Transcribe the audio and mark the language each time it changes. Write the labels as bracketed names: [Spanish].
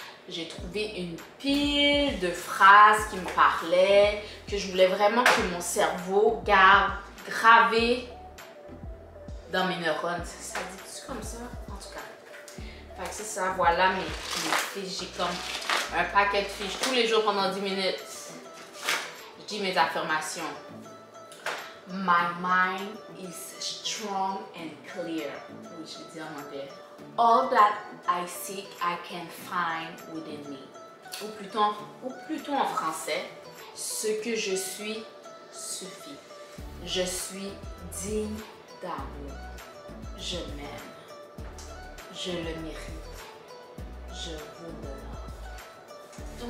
[French] J'ai trouvé une pile de phrases qui me parlaient, que je voulais vraiment que mon cerveau garde gravé dans mes neurones. Ça dit-tu comme ça? En tout cas. Fait que c'est ça, voilà mes fiches. J'ai comme un paquet de fiches tous les jours pendant 10 minutes. Je dis mes affirmations. [English] My mind is strong and clear. [French] Oui, je dis en anglais. [English] All that I seek, I can find within me. [French] Ou plutôt en français, ce que je suis suffit. Je suis digne d'amour. Je m'aime. Je le mérite. Je vous le donne.